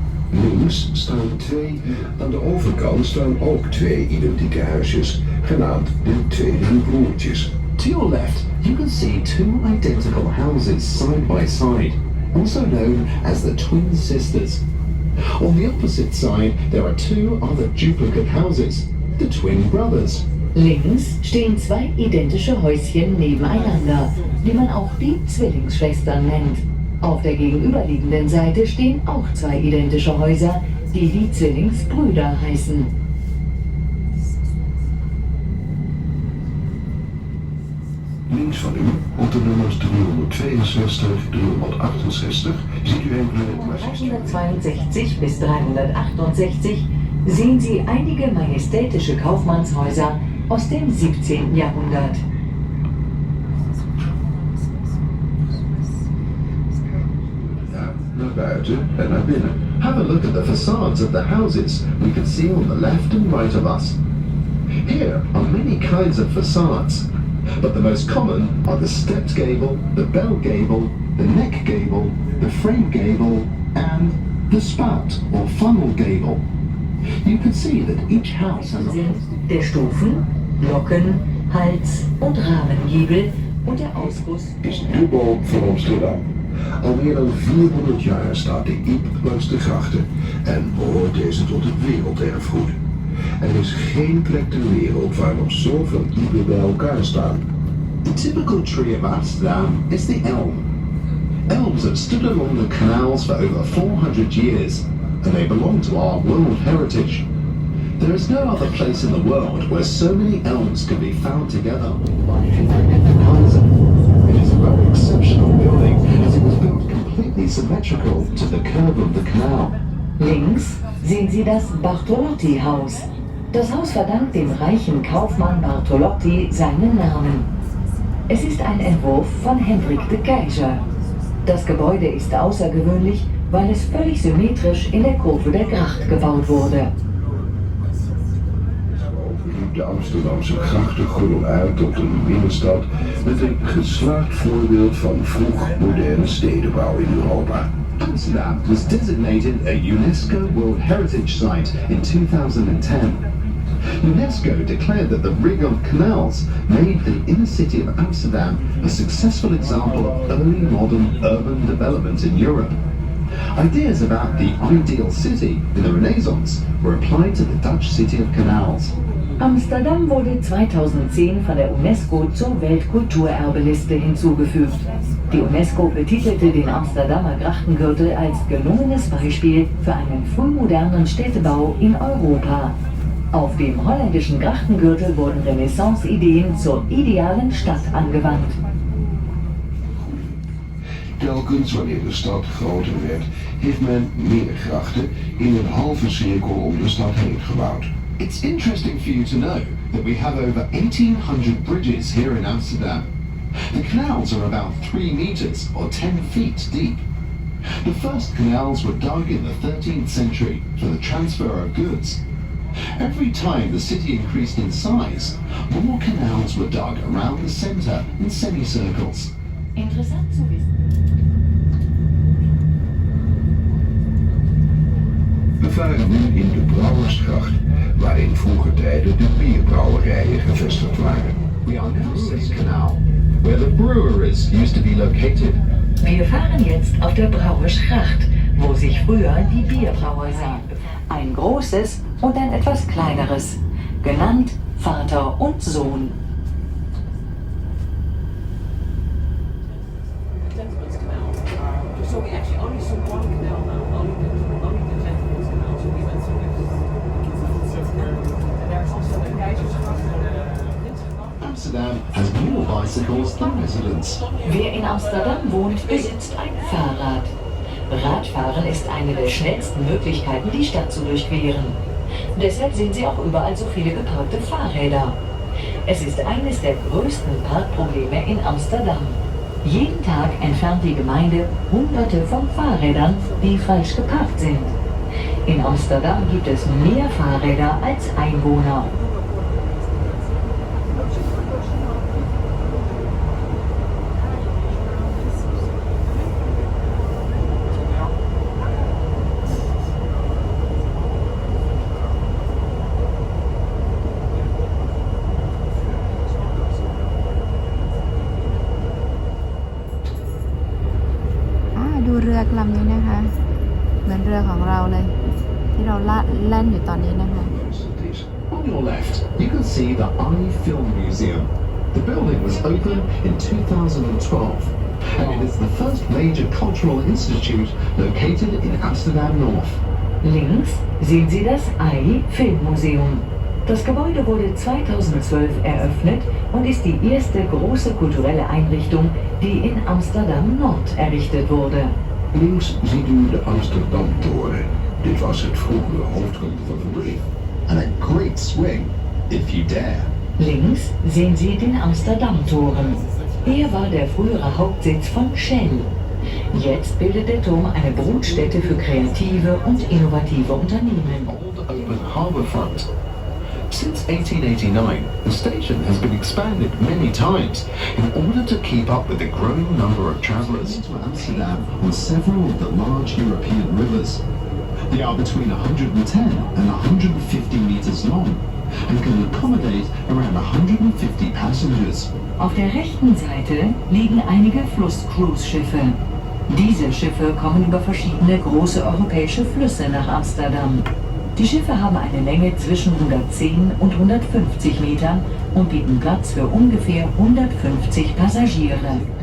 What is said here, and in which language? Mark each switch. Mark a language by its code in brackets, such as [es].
[nl] Links staan twee, aan de overkant staan ook twee identieke huisjes, genaamd de Tweede Broertjes. [en] To your left, you can see two identical houses side by side, also known as the Twin Sisters. On the opposite side, there are two other duplicate houses, the Twin Brothers. [de] Links stehen zwei identische Häuschen nebeneinander, die man auch die Zwillingsschwestern nennt. Auf der gegenüberliegenden Seite stehen auch zwei identische Häuser, die die Zwillingsbrüder heißen. [nl] Links van u, op de nummers 362, 368, ziet u enkele [de] 362 bis 368 sehen Sie einige majestätische Kaufmannshäuser aus dem 17. Jahrhundert. [nl] naar buiten en naar binnen. [en] Have a look at the facades of the houses we can see on the left and right of us. Here are many kinds of facades, but the most common are the stepped gable, the bell gable, the neck gable, the frame gable, and the spout or funnel gable. You can see that each house has [de] Der Stufen, Glocken, Hals- und Rahmengiebel und der Ausguss [nl] is de boom van Amsterdam. Al meer dan 400 jaar staat de Iep langs de grachten en behoort deze tot het werelderfgoed. Er is geen plek ter wereld waar nog zoveel Iepen bij elkaar staan. [en] The typical tree of Amsterdam is the elm. Elms have stood along the canals for over 400 years, and they belong to our World Heritage. There is no other place in the world where so many elms can be found together. It is a very exceptional building, as it was built completely symmetrical to the curve of the canal. [de] Links sehen Sie das Bartolotti-Haus. Das Haus verdankt dem reichen Kaufmann Bartolotti seinen Namen. Es ist ein Entwurf von Hendrik de Keyser. Das Gebäude ist außergewöhnlich, weil es völlig symmetrisch in der Kurve der Gracht gebaut wurde. [nl] De Amsterdamse grachtengordel uit tot een binnenstad met een geslaagd voorbeeld van vroeg moderne stedenbouw in Europa. [en] Amsterdam was designated a UNESCO World Heritage Site in 2010. UNESCO declared that the rig of canals made the inner city of Amsterdam a successful example of early modern urban development in Europe. Ideas about the ideal city in the Renaissance were applied to the Dutch city of canals. [de] Amsterdam wurde 2010 von der UNESCO zur Weltkulturerbeliste hinzugefügt. Die UNESCO betitelte den Amsterdamer Grachtengürtel als gelungenes Beispiel für einen frühmodernen Städtebau in Europa. Auf dem holländischen Grachtengürtel wurden Renaissance-Ideen zur idealen Stadt angewandt. [nl] Telkens wanneer de stad groter werd, heeft men meer grachten in een halve cirkel om de stad heen gebouwd. [en] It's interesting for you to know that we have over 1,800 bridges here in Amsterdam. The canals are about 3 meters or 10 feet deep. The first canals were dug in the 13th century for the transfer of goods. Every time the city increased in size, more canals were dug around the center in semicircles. [de] Interessant zu wissen. [nl] We varen nu in de Brouwersgracht, waar in vroeger tijden de bierbrouwerijen gevestigd waren. [en] We are now in this canal, where the breweries used to be located. [de] Wir fahren jetzt auf der Brauersgracht, wo sich früher die Bierbrauerei ein großes und ein etwas kleineres, genannt Vater und Sohn. [en] So we actually only saw one canal now, only the gentleman's canal. So we went through it. And there's also the Keizersgracht and the Prinsengracht. Amsterdam has more bicycles than residents. [de] Wer in Amsterdam wohnt, besitzt ein Fahrrad. Radfahren ist eine der schnellsten Möglichkeiten, die Stadt zu durchqueren. Deshalb sehen Sie auch überall so viele geparkte Fahrräder. Es ist eines der größten Parkprobleme in Amsterdam. Jeden Tag entfernt die Gemeinde Hunderte von Fahrrädern, die falsch geparkt sind. In Amsterdam gibt es mehr Fahrräder als Einwohner. [th] ดูเรือกลำนี้นะคะเหมือนเรือของเราเลยที่เราแล่นอยู่ตอนนี้นะคะ [en] On your left, you can see the Eye Film Museum. The building was opened in 2012, and it is the first major cultural institute located in Amsterdam North. [de] Links sehen Sie das Eye Filmmuseum. Das Gebäude wurde 2012 eröffnet und ist die erste große kulturelle Einrichtung, die in Amsterdam Nord errichtet wurde. [nl] Links ziet u de Amsterdam-toren. Dit was het vroegere hoofdpunt van de brug. [en] And a great swing, if you dare. [de] Links sehen Sie den Amsterdam-Toren. Er war der frühere Hauptsitz von Shell. Jetzt bildet der Turm eine Brutstätte für kreative und innovative Unternehmen. [en] Old open harbour front. Since 1889, the station has been expanded many times in order to keep up with the growing number of travellers to Amsterdam on several of the large European rivers. They are between 110 and 150 metres long and can accommodate around 150 passengers. [de] Auf der rechten Seite liegen einige Fluss-Cruise-Schiffe. Diese Schiffe kommen über verschiedene große europäische Flüsse nach Amsterdam. Die Schiffe haben eine Länge zwischen 110 und 150 Metern und bieten Platz für ungefähr 150 Passagiere.